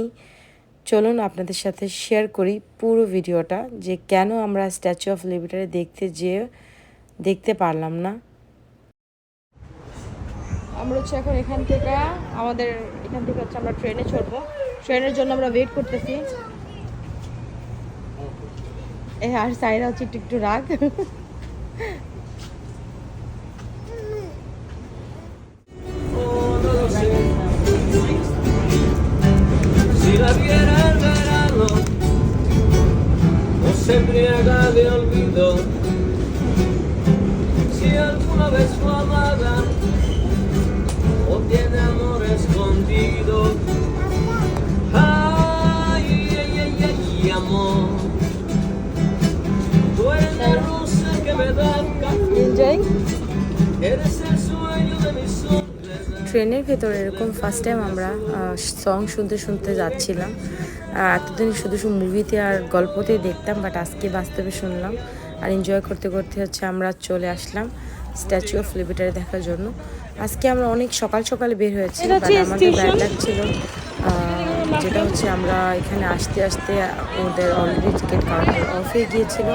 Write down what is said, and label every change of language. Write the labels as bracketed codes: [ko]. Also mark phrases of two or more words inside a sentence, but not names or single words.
[bn] চলুন আপনাদের সাথে শেয়ার করি পুরো ভিডিওটা, যে কেন আমরা স্ট্যাচু অফ লিবার্টি দেখতে পারলাম না। আমরা হচ্ছে এখন এখান থেকে হচ্ছে আমরা ট্রেনে চড়বো। ট্রেনের জন্য আমরা ওয়েট করতেছি। আর সাইরা হচ্ছে একটু একটু রাগ। [es] Si la viera el verano, o se embriaga de olvido, si alguna vez fue amada, o tiene amor escondido. Ay, ay, ay, ay, amor, tú eres la rosa que me da el café, eres el sueño de mis ojos. [bn] ট্রেনের ভেতরে এরকম [en] first time [bn] আমরা সং শুনতে শুনতে যাচ্ছিলাম। এতদিন শুধু শুধু মুভিতে আর গল্পতে দেখতাম, বাট আজকে বাস্তবে শুনলাম আর এনজয় করতে করতে হচ্ছে আমরা চলে আসলাম স্ট্যাচু অফ লিবার্টি দেখার জন্য। আজকে আমরা অনেক সকাল সকালে বের হয়েছি, বাট আমাদের [en] bad luck [bn] ছিল, যেটা হচ্ছে আমরা এখানে আসতে আসতে ওদের [en] already ticket counter off [bn] হয়ে গিয়েছিল।